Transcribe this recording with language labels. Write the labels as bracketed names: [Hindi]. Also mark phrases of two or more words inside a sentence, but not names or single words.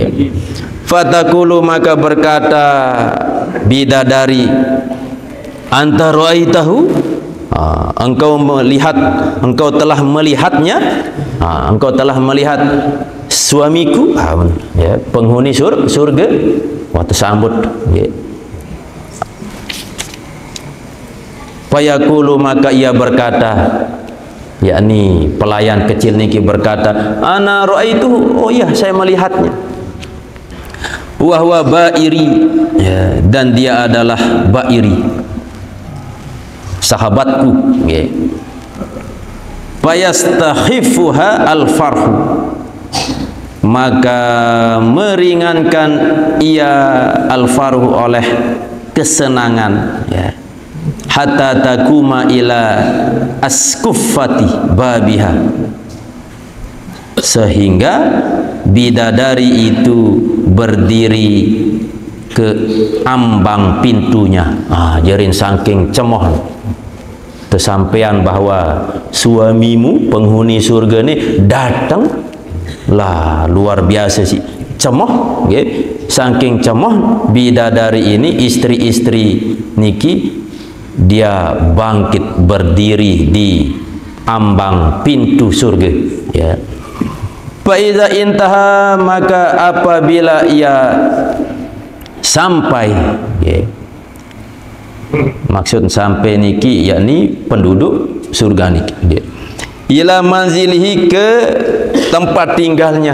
[Indonesian] Fatakulu, maka berkata bidadari, [Arabic] أنت رأيته, [Indonesian] engkau melihat, engkau telah melihatnya, engkau telah melihat suamiku, ya, penghuni surga. Waktu sambut, ya. Fayaqulu, maka ia berkata, yakni pelayan kecil niki berkata, [Arabic] أنا رأيته, [Indonesian] oh ya, saya melihatnya. [Arabic] وهو بعيري, ya, [Indonesian] dan dia adalah ba'iri, sahabatku, ya. [Arabic] فيستخفها الفرح, [Indonesian] maka meringankan ia al-farhu oleh kesenangan, ya, [Arabic] حتى تقوم إلى أسكفة بابها, [Indonesian] sehingga bidadari itu berdiri ke ambang pintunya. [Sasak] Jarin saking cemoh [Indonesian] tersampaian bahwa suamimu penghuni surga ni datang lah, luar biasa sih cemoh, okay? Saking cemoh bidadari ini, istri-istri niki, dia bangkit berdiri di ambang pintu surga, ya. [Arabic] فإذا انتهى, [Indonesian] maka apabila ia sampai, ya, maksud sampai niki yakni penduduk surga niki, ya, [Arabic] إلى منزله, [Indonesian] ke tempat tinggalnya.